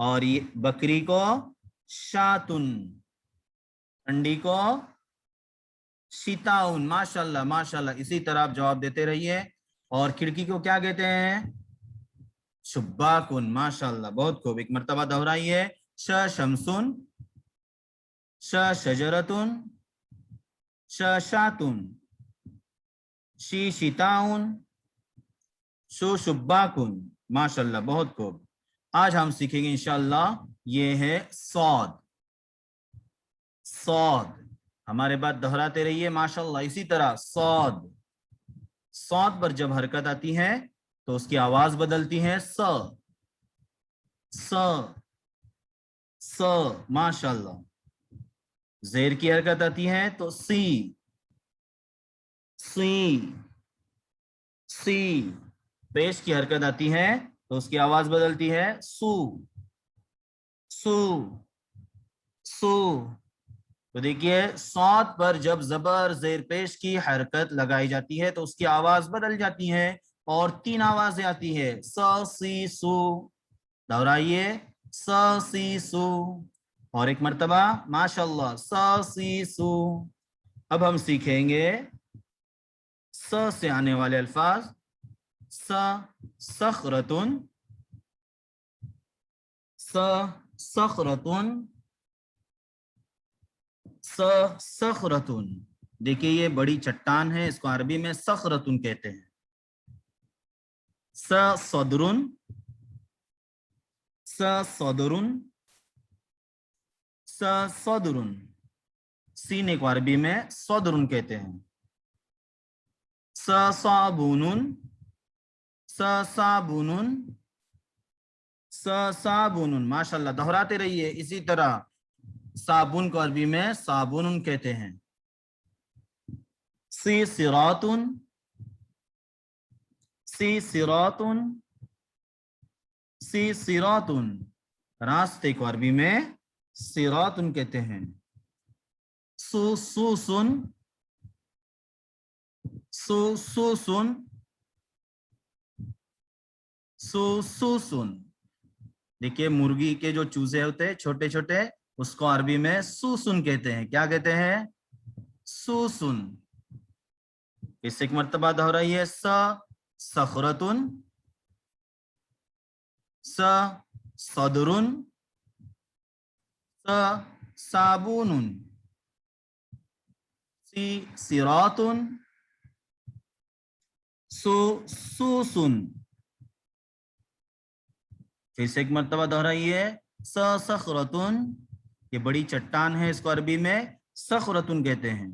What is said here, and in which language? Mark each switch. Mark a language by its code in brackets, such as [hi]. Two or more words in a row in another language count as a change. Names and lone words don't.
[ur] اور یہ بکری کو شاتن، ٹھنڈی کو شتاءن، ماشاءاللہ ماشاءاللہ. اسی طرح آپ جواب دیتے رہیے۔ اور کھڑکی کو کیا کہتے ہیں? شباکن، ماشاءاللہ، بہت خوب. ایک مرتبہ دہرائیے. [ar] ش شمسٌ، ش شجرةٌ، ش شاةٌ، شِ شتاءٌ، شُ شبّاكٌ, [ur] ماشاءاللہ، بہت خوب. آج ہم سیکھیں گے ان شاء اللہ یہ ہے صاد. صاد، ہمارے بات دہراتے رہیے ماشاءاللہ. اسی طرح صاد، صاد پر جب حرکت آتی ہے تو اس کی آواز بدلتی ہے. स स स, ماشاءاللہ. زیر کی حرکت آتی ہے تو سی سی سی सी। پیش کی حرکت آتی ہے تو اس کی آواز بدلتی ہے سو سو سو. تو دیکھیے صاد پر جب زبر زیر پیش کی حرکت لگائی جاتی ہے تو اس کی آواز بدل جاتی ہے اور 3 آوازیں آتی ہے س سی سو. دہرائیے س سی سو. اور ایک مرتبہ ماشاءاللہ س سی سو. اب ہم سیکھیں گے س سے آنے والے الفاظ. [ar] س صخرتن، س صخرتن، س صخرتن. [ur] دیکھیے یہ بڑی چٹان ہے، اس کو عربی میں صخرتن کہتے ہیں. [ar] س صدرن، س صدرن، س صدرن. [ur] سینے کو عربی میں صدرن کہتے ہیں. [ar] س صابونن، س صابونن، س صابونن. [ur] ماشاءاللہ دہراتے رہیے اسی طرح. صابن کو عربی میں صابون کہتے ہیں. [ar] سی صراطن، سی صراطن، سی صراطن. [ur] راستے کو عربی میں صراطن کہتے ہیں. [ar] سو سوسن، سو سوسن، سو سوسن. [ur] دیکھیے مرغی کے جو چوزے ہوتے ہیں چھوٹے چھوٹے اس کو عربی میں سوسن کہتے ہیں. کیا کہتے ہیں؟ سوسن. اس ایک مرتبہ دہرائیے [ar] س صخرتن، س صدرن، س صابون، سی صراطن، سو سوسن. [ur] پھر سے ایک مرتبہ دہرائیے [ar] س صخرتن. [ur] یہ بڑی چٹان ہے، اس کو عربی میں صخرتن کہتے ہیں.